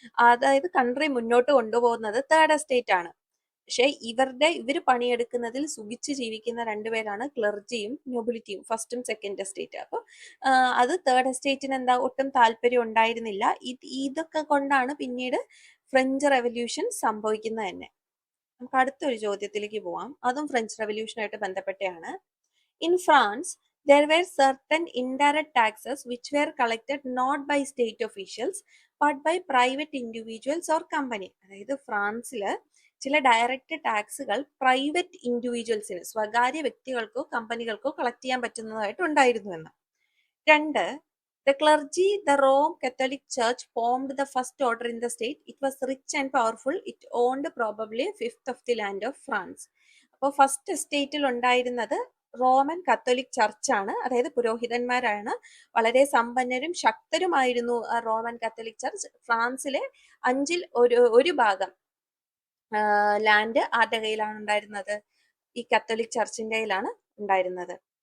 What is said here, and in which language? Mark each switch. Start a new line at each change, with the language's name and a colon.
Malayalam: അതായത് കൺട്രി മുന്നോട്ട് കൊണ്ടുപോകുന്നത് തേർഡ് എസ്റ്റേറ്റ് ആണ്. പക്ഷെ ഇവര് പണിയെടുക്കുന്നതിൽ സുഖിച്ച് ജീവിക്കുന്ന രണ്ടുപേരാണ് ക്ലർജിയും നോബിലിറ്റിയും, ഫസ്റ്റും സെക്കൻഡ് എസ്റ്റേറ്റ്. അപ്പൊ അത് തേർഡ് എസ്റ്റേറ്റിന് എന്താ ഒട്ടും താല്പര്യം ഉണ്ടായിരുന്നില്ല. ഇതൊക്കെ കൊണ്ടാണ് പിന്നീട് ഫ്രഞ്ച് റെവല്യൂഷൻ സംഭവിക്കുന്നത് തന്നെ. നമുക്ക് അടുത്തൊരു ചോദ്യത്തിലേക്ക് പോവാം, അതും ഫ്രഞ്ച് റെവല്യൂഷനായിട്ട് ബന്ധപ്പെട്ടാണ്.
English: In France there were certain indirect taxes which were collected not by state officials but by private individuals or company.
Malayalam: അതായത് ഫ്രാൻസില് ചില ഡയറക്റ്റ് ടാക്സുകൾ പ്രൈവറ്റ് ഇൻഡിവിജ്വൽസിന്, സ്വകാര്യ വ്യക്തികൾക്കോ കമ്പനികൾക്കോ കളക്ട് ചെയ്യാൻ പറ്റുന്നതായിട്ട് ഉണ്ടായിരുന്നു എന്ന്.
English: 2, the clergy, the Rome Catholic Church formed the first order in the state. It was rich and powerful. It owned probably a fifth of the land of France.
Malayalam: അപ്പോൾ first എസ്റ്റേറ്റിൽ ഉണ്ടായിരുന്നത് Roman Catholic ചർച്ചാണ്, അതായത് പുരോഹിതന്മാരാണ്. വളരെ സമ്പന്നരും ശക്തരുമായിരുന്നു Roman Catholic church. ഫ്രാൻസിലെ 5ൽ ഒരു ഭാഗം land ആരുടെ കയ്യിലാണ് ഉണ്ടായിരുന്നത്? ഈ കത്തോലിക് ചർച്ചിന്റെ കയ്യിലാണ് ഉണ്ടായിരുന്നത്.